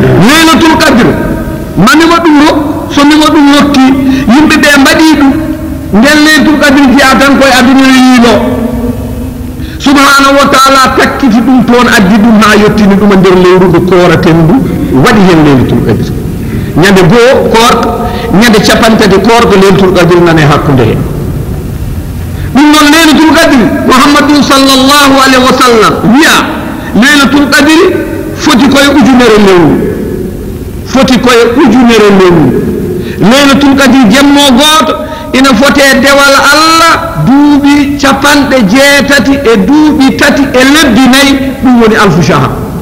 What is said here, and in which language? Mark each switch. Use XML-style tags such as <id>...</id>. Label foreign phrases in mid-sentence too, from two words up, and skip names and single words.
<ar>ليلة القدر</ar> <ff>mami wadum so mi wadum wokki yimbe be mbadi dum ngel</ff> <ar>ليلة القدر</ar> <ff>jiatan koy aduna yilo</ff> <ar>سبحانه وتعالى</ar> <ff>takkiti dum ton addi dum ha yottini dum nder lewru ko koraten du wadi hen</ff> <ar>ليلة القدر</ar> <ff>nyande go koor nyande capantati koor ko</ff> <ar>ليلة القدر</ar> <ff>nane hakkunde hen dum non</ff> <ar>ليلة القدر</ar> <ff>muhammadu</ff> <ar>صلى الله عليه وسلم</ar> <ff>wiya</ff> <ar>ليلة القدر</ar> <ff>foti koy ujunere lewru foti koy ujunere lewru</ff> <ar>ليلة القدر</ar> <ff>jammo goto ina fote dewal Allah duubi capande jeetati e duubi tati e lebbi nayi dum woni</ff> <ar>ألف شهر</ar>